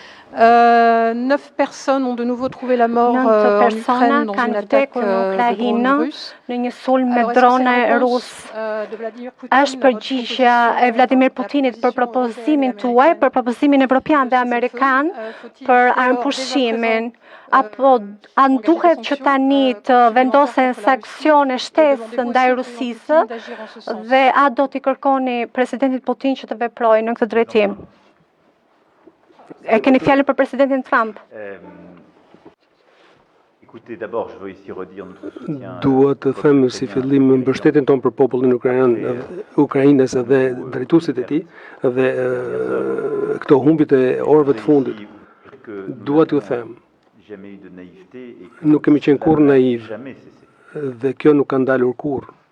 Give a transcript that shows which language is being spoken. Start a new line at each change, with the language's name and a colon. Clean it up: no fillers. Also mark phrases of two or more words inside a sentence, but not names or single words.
French: 9 personnes ont de nouveau trouvé la mort en Ukraine dans une attaque de drone russe.
Albanian: Në një sulm me drone rus. Është përgjigjja e Vladimir Putinit për propozimin tuaj, për propozimin evropian dhe amerikan për armëpushimin. Apo a duhet që tani të vendosen sanksione shtesë ndaj Rusisë dhe a do t'i kërkoni presidentit Putin që të veprojë në këtë drejtim? E keni fjalën për presidentin Trump?
French: Écoutez, d'abord, je veux ici redire notre soutien.
Albanian: Dua të them si fillim mbështetjen tonë për popullin ukrainez dhe drejtuesit e tij dhe këto humbjet e orëve të fundit. Dua t'ju them, nuk kemi qenë kurrë naiv dhe kjo nuk ka ndalur kurrë.